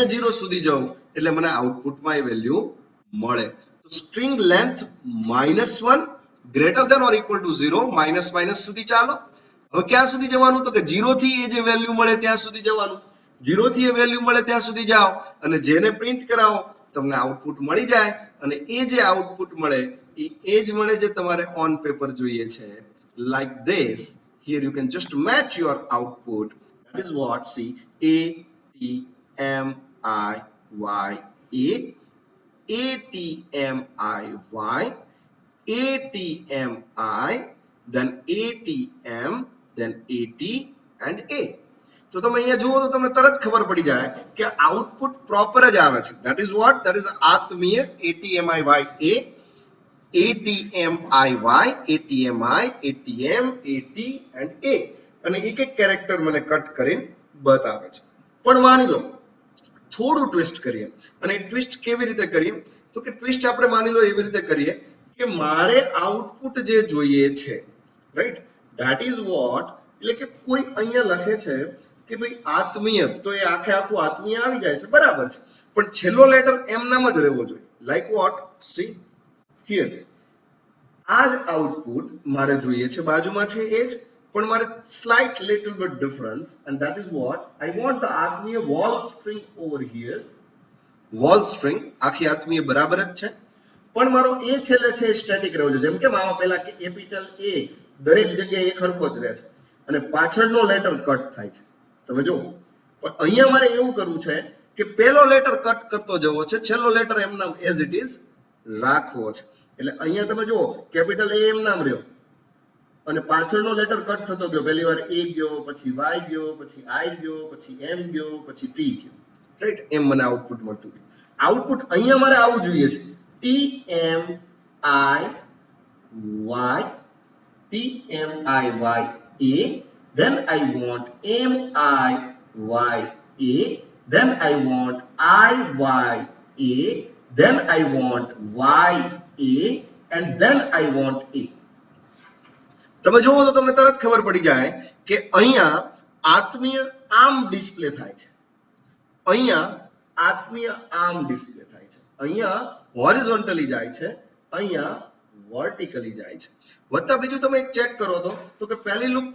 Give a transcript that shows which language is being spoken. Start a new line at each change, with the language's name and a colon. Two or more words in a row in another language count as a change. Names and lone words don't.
Gujarati: 0 સુધી જાઉં એટલે મને આઉટપુટમાં એ વેલ્યુ મળે તો
English: string length -1 greater than or equal to 0 minus minus
Gujarati: સુધી ચાલો હવે ક્યાં સુધી જવાનું તો કે 0 થી એ જે વેલ્યુ મળે ત્યાં સુધી જવાનું 0 થી એ વેલ્યુ મળે ત્યાં સુધી જાઓ અને જેને પ્રિન્ટ કરાવો તમને આઉટપુટ મળી જાય અને એ જે આઉટપુટ મળે એ જ મળે જે તમારે ઓન પેપર જોઈએ છે
English: like this here you can just match your output that is what see a t m I y a a t m I y a t m I then a t m then a t and a
Gujarati: તો તમે અહીંયા જુઓ તો તમને તરત ખબર પડી જાય કે આઉટપુટ પ્રોપર જ આવે છે
English: that is what that is આત્મીય atmi a
Gujarati: atmi atmi atm at and a અને એક એક કેરેક્ટર મને કટ કરીને બતાવે છે પણ માની લો થોડું ટ્વિસ્ટ કરીએ અને ટ્વિસ્ટ કેવી રીતે કરીએ તો કે ટ્વિસ્ટ આપણે માની લો એવી રીતે કરીએ કે મારે આઉટપુટ જે જોઈએ છે
English: right that is what
Gujarati: એટલે કે કોઈ અહીંયા લખે છે કે ભાઈ આત્મીય તો એ આખે આખું આત્મીય આવી જાય છે બરાબર છે પણ છેલ્લો લેટર એમ નામ જ રહેવો જોઈએ
English: like what see here
Gujarati: આ જ આઉટપુટ મારે જોઈએ છે બાજુમાં છે એ જ પણ મારે
English: slight little bit difference and that is what I want the
Gujarati: આત્મીય
English: wall string over here wall string
Gujarati: આખી આત્મીય બરાબર જ છે પણ મારો એ છેલ્લે છે સ્ટેટિક રહેવો જોઈએ જેમ કે મામા પહેલા કે કેપિટલ A દરેક જગ્યાએ એક સરખો જ રહે છે અને પાછળનો લેટર કટ થાય છે તમે જુઓ પણ અહીંયા મારે એવું કરવું છે કે પહેલો લેટર કટ કરતો જવો છે છેલ્લો લેટર એમ નામ
English: as it is
Gujarati: રાખવો છે એટલે અહીંયા તમે જુઓ કેપિટલ A એમ નામ રહ્યો અને પાછળનો લેટર કટ થતો ગયો પહેલી વાર A ગયો પછી Y ગયો પછી I ગયો પછી M ગયો પછી T ગયો રાઈટ એમ મને આઉટપુટ મળતું ગયું આઉટપુટ અહીંયા મારે આવું જોઈએ છે
English: T M I Y T M I Y A then I want M I Y A then I want I Y A then I want Y A and then I want A
Gujarati: તમે જુઓ તો તમને તરત ખબર પડી જાય કે અહીંયા આત્મીય આમ ડિસ્પ્લે થાય છે અહીંયા આત્મીય આમ ડિસ્પ્લે થાય છે અહીંયા હોરિઝોન્ટલી જાય છે અહીંયા વર્ટિકલી જાય છે વત્તા બીજું તમે એક ચેક કરો તો કે પહેલી લૂપ